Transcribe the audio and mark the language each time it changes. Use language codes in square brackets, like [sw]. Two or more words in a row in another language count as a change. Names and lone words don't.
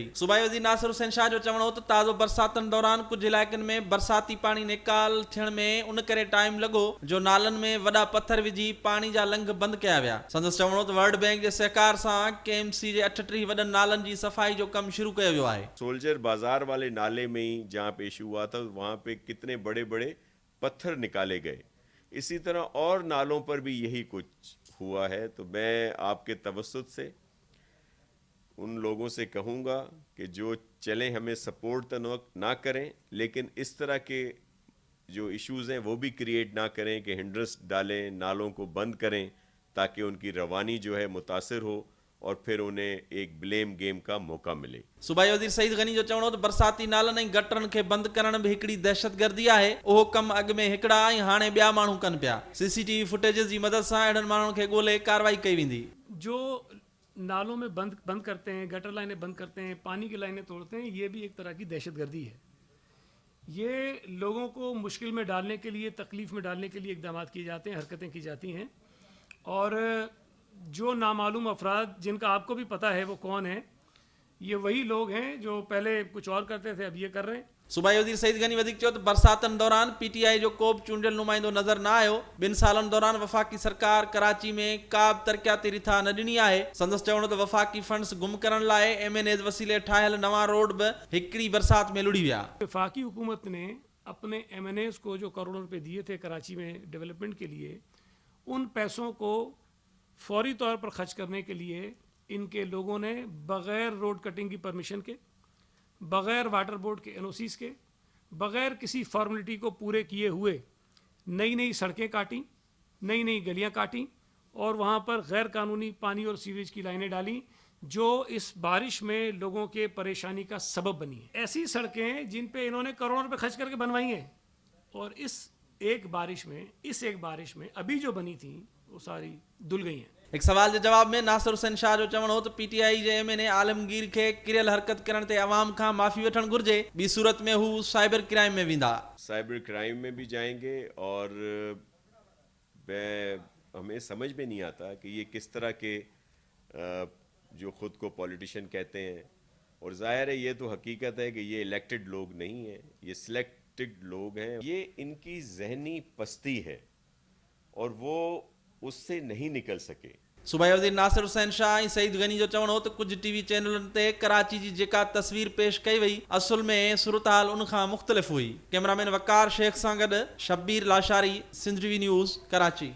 [sd] सूबाई वज़ीर नासिर हुसैन शाह जो चवणो त ताज़ो बरसातनि दौरान कुछ इलाइक़नि में बरसाती पानी निकाल थियण में उन करे टाइम लॻो जो नालनि में वॾा पत्थर विझी पानी जा लंघ बंदि कया विया। संदसि चवणो त वर्ल्ड बैंक जे सहकार सां KMC जे 38 वॾनि नालनि जी सफ़ाई जो कमु शुरू कयो वियो आहे। [ur] سولجر بازار والے نالے میں ہی جہاں پہ ایشو ہوا تھا وہاں پہ کتنے بڑے بڑے پتھر نکالے گئے. اسی طرح اور نالوں پر بھی یہی کچھ ہوا ہے. تو میں آپ کے توسط سے ان لوگوں سے کہوں گا کہ جو چلیں ہمیں سپورٹ تو نہ کریں، لیکن اس طرح کے جو ایشوز ہیں وہ بھی کریئیٹ نہ کریں کہ ہنڈرینس ڈالیں، نالوں کو بند کریں تاکہ ان کی روانی جو ہے متاثر ہو اور پھر انہیں ایک [en] blame game [ur] کا موقع ملے. [sd] सूबाई वज़ीर सईद गनी जो चवणो त बरसाती नालनि ऐं गटरनि खे बंदि करण भी हिकिड़ी दहशतगर्दी आहे। उहो कमु अॻु में हिकिड़ा ऐं हाणे ॿिया माण्हू कनि पिया। [en] CCTV footage [sd] जी मदद सां अहिड़नि माण्हुनि खे ॻोल्हे कार्रवाई कई वेंदी। [ur] جو نالوں میں بند کرتے ہیں، گٹر لائنیں بند کرتے ہیں، پانی کی لائنیں توڑتے ہیں، یہ بھی ایک طرح کی دہشتگردی ہے. یہ لوگوں کو مشکل میں ڈالنے کے لیے، تکلیف میں ڈالنے کے لیے اقدام کیے جاتے ہیں، حرکتیں کی جاتی ہیں. اور جو نامعلوم افراد جن کا آپ کو بھی پتا ہے وہ کون ہے، یہ وہی لوگ ہیں جو پہلے کچھ اور کرتے تھے، اب یہ کر رہے ہیں. [sd] सूबाई वज़ीर सईद गनी वधीक चयो त बरसातनि दौरान PTI जो को बि चूंडियल नुमाइंदो नज़र न आयो। 2 सालनि दौरान वफ़ाक़ी सरकार कराची में का बि तरक़ियाती रिथा न ॾिनी आहे। संदसि चवणो त वफ़ाक़ी फंड्स गुम करण लाइ MNAs वसीले ठाहियल नवां रोड बि हिकिड़ी बरसात में लुड़ी विया। [ur] وفاقی حکومت نے اپنے MNAs کو جو کروڑوں روپے دیے تھے کراچی میں ڈیولپمنٹ کے لیے، ان پیسوں کو فوری طور پر خرچ کرنے کے لیے ان کے لوگوں نے بغیر [en] road cutting [ur] کی پرمیشن کے، بغیر واٹر بورڈ کے NOCs کے، بغیر کسی فارمیلٹی کو پورے کیے ہوئے نئی نئی سڑکیں کاٹی، نئی نئی گلیاں کاٹی اور وہاں پر غیر قانونی پانی اور سیوریج کی لائنیں ڈالی، جو اس بارش میں لوگوں کے پریشانی کا سبب بنی ہے. ایسی سڑکیں جن پہ انہوں نے کروڑوں روپے خرچ کر کے بنوائی ہیں اور اس ایک بارش میں ابھی جو بنی تھی وہ ساری دھل گئی ہیں. [sd] एक सवाल के जवाब में नासिर हुसैन शाह जो चवणो त PTI जे MNA आलमगीर के किरियल हरकत करण ते अवाम खां माफ़ी वठण घुर्जे, ॿी सूरत में हू [en] cyber crime [sd] में वेंदा। [en] cyber crime [ur] میں بھی جائیں گے اور ہمیں سمجھ میں نہیں آتا کہ یہ کس طرح کے جو خود کو پولیٹیشن کہتے ہیں، اور ظاہر ہے یہ تو حقیقت ہے کہ یہ الیکٹڈ لوگ نہیں ہیں، یہ سلیکٹڈ لوگ ہیں. یہ ان کی ذہنی پستی ہے اور وہ اس سے نہیں نکل سکے. [sd] सूबाई वज़ीर नासिर हुसैन शाह ऐं सईद गनी जो चवणो त कुछ TV चैनलनि ते कराची जी जेका तस्वीर पेश कई वई असुल में सूरतहाल उन खां मुख़्तलिफ़ हुई। कैमरामैन वकार शेख सां गॾु शब्बीर लाशारी, सिंध TV न्यूज़, कराची।